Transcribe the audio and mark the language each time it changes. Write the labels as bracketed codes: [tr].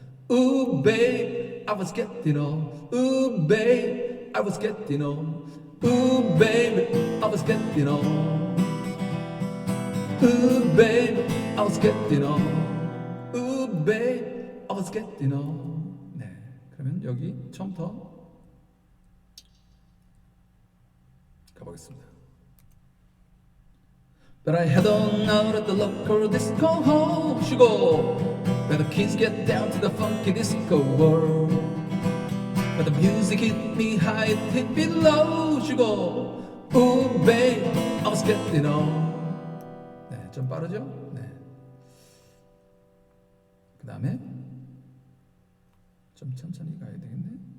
[en] Ooh, babe, I was getting on. Ooh, babe, I was getting on. Ooh, baby, I was getting on. Ooh, babe, I was getting on. Ooh, babe, I was getting on. [ko] 네, 그러면 여기 처음부터 가보겠습니다. [en] But I head on out at the local disco hall. [ko] 쉬고, [en] where the kids get down to the funky disco world. Where the music hit me high, it hit me low. [ko] 쉬고, [en] ooh babe, I was getting on. [ko] 네, 좀 빠르죠? 네. 그 다음에 좀 천천히 가야 되겠네.